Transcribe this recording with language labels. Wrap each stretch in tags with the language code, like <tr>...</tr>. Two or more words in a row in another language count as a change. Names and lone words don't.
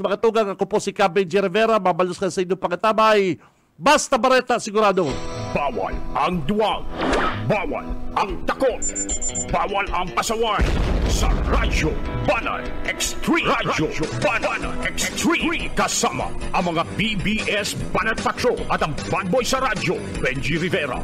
<bik>Mga tugang, ako po si Benji Rivera. Mabalos ka sa inyong pangatabay. Basta Bareta, sigurado.</bik> <tl>Bawal ang duwag. Bawal ang takot. Bawal ang pasaway. Sa Radyo Banan Extreme. Radyo Banan Extreme. Kasama ang mga BBS Banat Patrol at ang bad boy sa radyo, Benji Rivera.</tl>